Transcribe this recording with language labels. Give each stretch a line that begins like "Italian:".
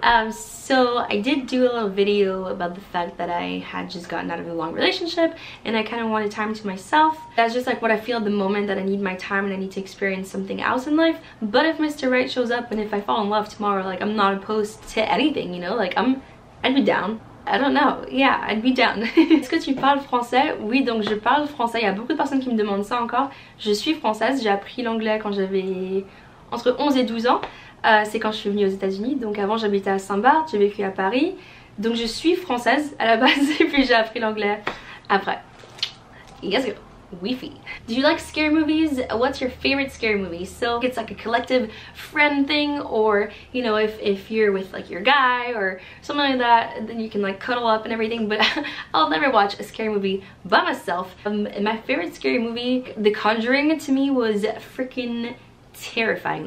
English: So I did do a little video about the fact that I had just gotten out of a long relationship, and I kind of wanted time to myself. That's just like what I feel at the moment, that I need my time and I need to experience something else in life. But if Mr. Right shows up, and if I fall in love tomorrow, like, I'm not opposed to anything, you know? Like, I'd be down. I don't know. Yeah, I'd be down.
French: Est-ce que tu parles français? Oui, donc je parle français. Il y a beaucoup de personnes qui me demandent ça encore. Je suis française. J'ai appris l'anglais quand j'avais entre 11 et 12 ans. C'est quand je suis venue aux États-Unis. Donc avant, j'habitais à Saint-Barth, j'ai vécu à Paris. Donc je suis française à la base, et puis j'ai appris l'anglais après.
English: Yes, girl. Wi-Fi. Do you like scary movies? What's your favorite scary movie? So it's like a collective friend thing, or you know, if you're with like your guy or something like that, then you can like cuddle up and everything. But I'll never watch a scary movie by myself. And my favorite scary movie, The Conjuring, to me was freaking terrifying.